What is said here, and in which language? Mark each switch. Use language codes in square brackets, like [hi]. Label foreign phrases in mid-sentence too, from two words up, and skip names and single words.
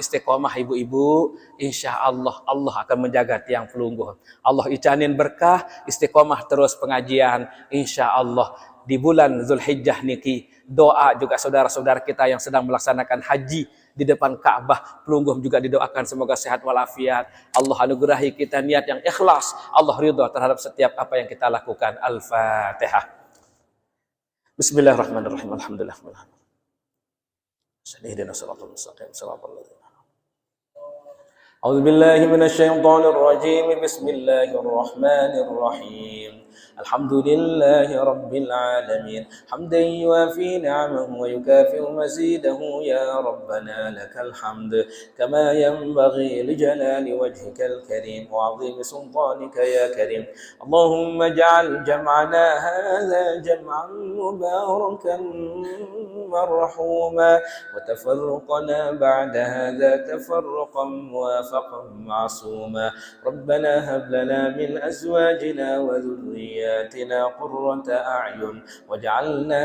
[id] istiqomah ibu-ibu insyaallah Allah akan menjaga tiang pelungguh Allah icanin berkah istiqomah terus pengajian insyaallah di bulan Zulhijjah niki doa juga saudara-saudara kita yang sedang melaksanakan haji di depan Ka'bah pelungguh juga didoakan semoga sehat walafiat Allah anugerahi kita niat yang ikhlas Allah ridha terhadap setiap apa yang kita lakukan Al-Fatihah [ar] بسم الله الرحمن الرحيم الحمد لله اهدنا الصراط المستقيم صراط الذين أعوذ بالله من الشيطان الرجيم بسم الله الرحمن الرحيم الحمد لله رب العالمين حمدا يوافي نعمه ويكافئ مزيده يا ربنا لك الحمد كما ينبغي لجلال وجهك الكريم وعظيم سلطانك يا كريم اللهم اجعل جمعنا هذا جمعا مباركا مرحوما وتفرقنا بعد هذا تفرقا موفقا معصوما ربنا هب لنا من أزواجنا وذرياتنا قرة أعين واجعلنا